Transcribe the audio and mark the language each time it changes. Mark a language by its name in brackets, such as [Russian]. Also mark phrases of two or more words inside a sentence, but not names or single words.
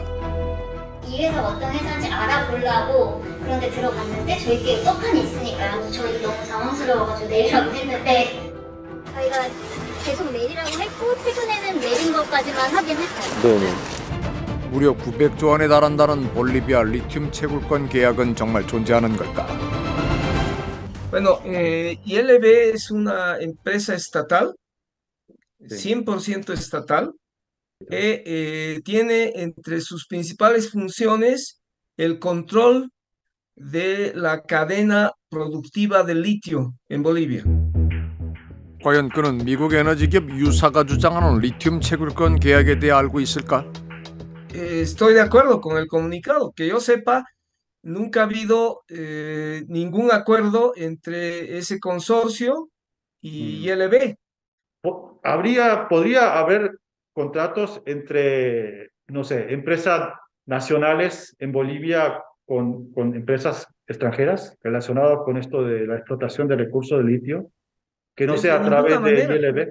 [Korean] 이 회사 어떤 회사인지 알아보려고 그런데 들어갔는데 저희께 떡하니 있으니까요. 저희도 너무 당황스러워가지고 내리라고 했는데 저희가 계속 내리라고 했고 최근에는 내린 것까지만 확인했어요. 네네. 무려 900조 원에 달한다는 볼리비아 리튬 채굴권 계약은 정말 존재하는 걸까? [Spanish] Bueno, ILB es una empresa estatal, 100% estatal. Tiene entre sus principales funciones el control de la cadena productiva del litio en Bolivia. [Korean] 과연 그는 미국 에너지 기업 유사가 주장하는 리튬 채굴권 계약에 대해 알고 있을까? [Spanish] Estoy de acuerdo con el comunicado. Que yo sepa, nunca ha habido ningún acuerdo entre ese consorcio y ILB. Podría haber contratos entre, no sé, empresas nacionales en Bolivia con empresas extranjeras relacionadas con esto de la explotación de recursos de litio, que no sea a través de ILB.